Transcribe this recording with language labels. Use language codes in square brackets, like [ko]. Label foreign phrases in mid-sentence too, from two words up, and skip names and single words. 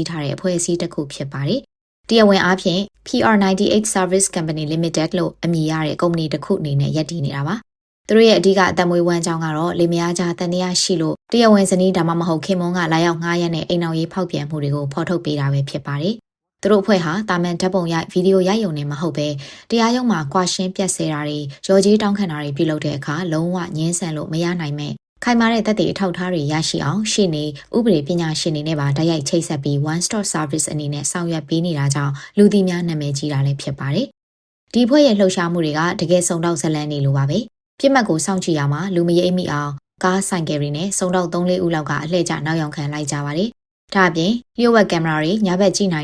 [my] ထားတဲ့အဖွဲ့အစည်းတစ်ခုဖြစ်ပါတယ်။တရားဝင်အားဖြင့် PR98 Service Company Limited လို့အမည်ရတဲ့ကုမ္ပဏီတစ်ခုအနေနဲ့ရပ်တည်နေတာပါ။သူတို့ရဲ့အဓိကအသက်မွေးဝမ်းကြောင်းကတော့လေမယားကြားတန်တရားရှိလို့တရားဝင်ဇနီးဒါမှမဟုတ်ခင်မွန်းကလာရောက်ငှားရမ်းတဲ့အိမ်အောင်ရေးဖောက်ပြန်မှုတွေကိုဖော်ထုတ်ပေးတာပဲဖြစ်ပါတယ်။သူတို့အဖွဲ့ဟာတာမန်ဓာတ်ပုံရိုက်ဗီဒီယိုရိုက်ရုံနဲ့မဟုတ်ပဲတရားရုံးမှာကွာရှင်းပြတ်ဆဲတာတွေရော်ကြီးတောင်းခံတာတွေပြုလုပ်တဲ့ အခါလုံးဝငင်းဆန်လို့မရနိုင်မဲ့ခိုင်မာတဲ့သက်သေအထောက်အထားတွေရရှိအောင်ရှေ့နေဥပဒေပညာရှင်တွေနဲ့ပါတိုက်ရိုက်ချိတ်ဆက်ပြီး [en] one stop service [my] အနေနဲ့ဆောင်ရွက်ပေးနေတာကြောင့်လူသိများနာမည်ကြီးတာလည်းဖြစ်ပါတယ်။ဒီအဖွဲ့ရဲ့လှုပ်ရှားမှုတွေကတက ယ်စုံတော့ဇလန်းနေလိုပါပဲ။ပြစ်မှတ်ကိုစောင့်ကြည့်ရမှာလူမရိပ်မိအောင်ကားဆိုင်ကယ်တွေနဲ့စုံတော့3-4ဦးလောက်ကအလှည့်ကျနောက်ယောင်ခံလိုက်ကြပါတယ်။ဒါအပြင်လျှို့ဝှက်ကင်မရာတွေညဘက်ကြည့်